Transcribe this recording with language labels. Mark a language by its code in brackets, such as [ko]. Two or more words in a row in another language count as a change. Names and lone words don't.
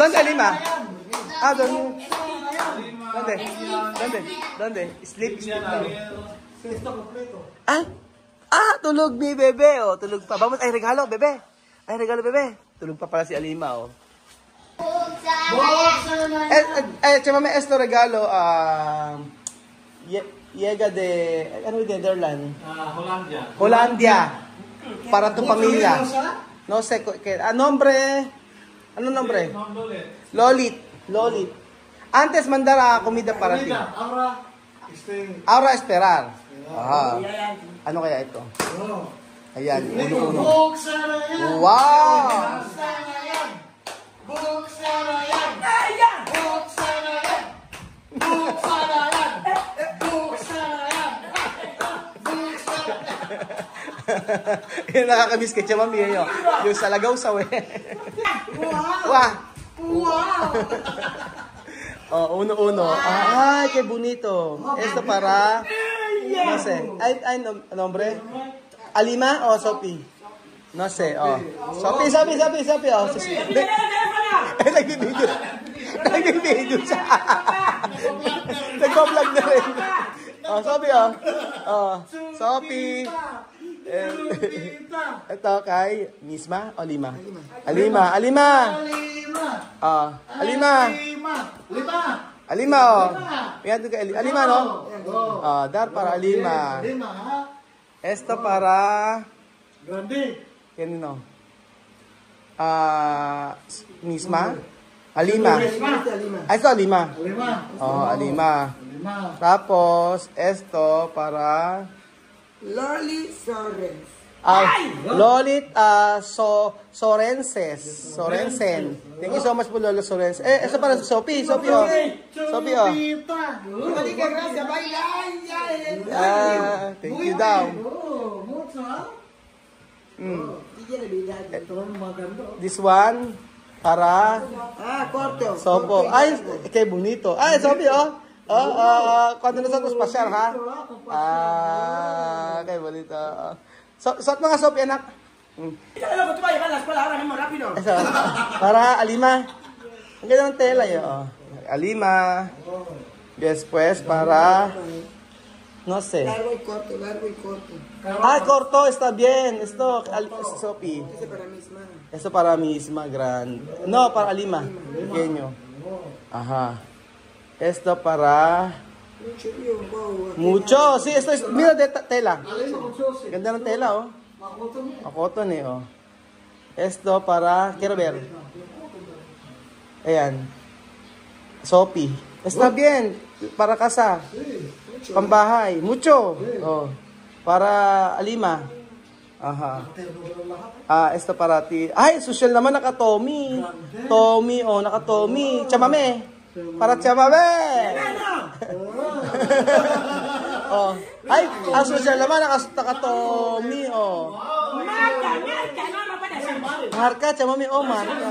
[tl] Yan. Doon sa lima. Doon. ¿Dónde? Sleep. Ah, tulog ni bebe, oh. Tulog pa. [es] Vamos, ay regalo, bebe. [tl] Tulog pa pala si Alima, oh. [es] Chamame, esto regalo, llega de, ano de Netherlands? Hollandia. Para tu familia. No sé, nombre, ano nombre? Lolit. Antes mandar comida para ti. Ahora esperar. Aha. [tl] Ano kaya ito? Ayan, uno. Wow! Yung nakakamiss kay Chamami yun. Yung sa Lagaw-saw eh. Wow! Oh, uno. [es] Ay, qué bonito. Esto para, no sé. Ay, nombre? Alima o Sophie? No sé, oh. Sophie, oh. [tl] Nag-video siya. Nag-vlog na rin. Oh, Sophie, oh. Oh, Sophie. Ito kay Misma o Lima? Alima. Oh, Alima, oh. Yan ito kay Alima, [es] no? Oh, dar para Alima. Esto para... Grande. [tl] Kanino? Misma? [es] Alima. Esto Alima. Oh, Alima. [tl] Tapos, [es] esto para... Loli Sorens. Lolit Sorensen. [en] Thank you so much po, Lolo Sorensen. [es] Eso para Sophie, oh. [tl] Sophie, oh. [en] Thank you [tl] daw. [en] This one para [es] corto. Sopo. Ay, qué bonito. Ay, Sophie, oh. Cuando nosotros pasyar, ha? Qué bonito. [tl] Suot mga Sophie, anak. [es] Eso, para Alima. [tl] Ang ganda ng tela yun. Oh. Alima. [es] Después para... No sé. Largo y corto. Corto, está bien. Esto, Sophie. Ese para Misma. Esto para Misma, grande. No, para Alima. Pequeño. Ajá. Esto para... Mucho. Sí, esto es... Mira de tela. [tl] Ganda ng tela, oh. Cotton eh, oh. [es] Esto para... Quiero ver. Ayan. Sophie. Está bien. Para casa. Pambahay. Mucho. Oh. Para Alima. Aha. Esto para ti. [tl] Ay, social naman naka-Tommy. Tommy, oh, naka-Tommy. Chamame. Para Chamame. Oh. Ay, social naman naka-Tommy, oh. Marka, Chamame, oh, marka.